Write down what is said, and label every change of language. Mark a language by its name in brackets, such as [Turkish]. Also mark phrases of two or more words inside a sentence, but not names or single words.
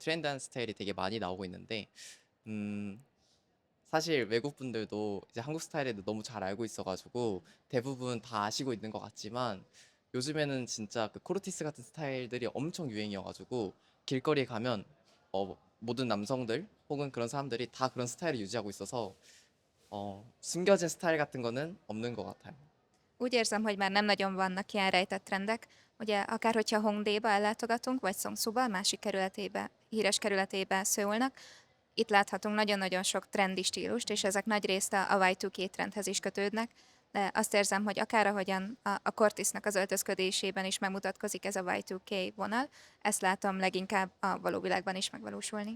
[Korean] 트렌드한 스타일이 되게 많이 나오고 있는데 음, 사실 외국 분들도 이제 한국 스타일에 너무 잘 알고 있어가지고 대부분 다 아시고 있는 것 같지만 요즘에는 진짜 그 코르티스 같은 스타일들이 엄청 유행이어가지고 길거리에 가면 모든 남성들 혹은 그런 사람들이 다 그런 스타일을 유지하고 있어서 숨겨진 스타일 같은 거는 없는 것 같아요. [Hungarian] Úgy érzem, hogy már nem nagyon vannak ilyen rejtett trendek. Ugye akár hogyha Hongdéba ellátogatunk, vagy Szongszóba, másik kerületébe, híres kerületébe szólnak, itt láthatunk nagyon-nagyon sok trendi stílust, és ezek nagy részt a Y2K trendhez is kötődnek, de azt érzem, hogy akár ahogyan a Cortisnak az öltözködésében is megmutatkozik ez a Y2K vonal, ezt látom leginkább a való világban is megvalósulni.